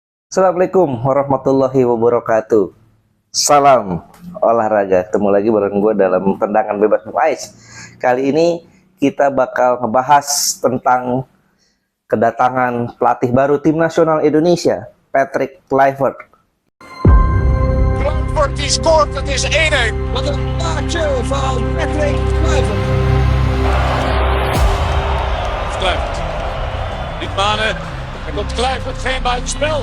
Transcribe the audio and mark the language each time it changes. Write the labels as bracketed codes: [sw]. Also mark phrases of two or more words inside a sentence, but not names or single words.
[ar] Assalamualaikum warahmatullahi wabarakatuh. [id] Salam olahraga. Ketemu lagi bareng gue dalam tendangan bebas Muais. Kali ini kita bakal ngebahas tentang kedatangan pelatih baru tim nasional Indonesia, Patrick Kluivert. [nl] Kluivert die scoort, het is 1-1. Wat een plaatje van Patrick Kluivert. Kluivert. Niet manen. Er komt Kluivert, geen buitenspel.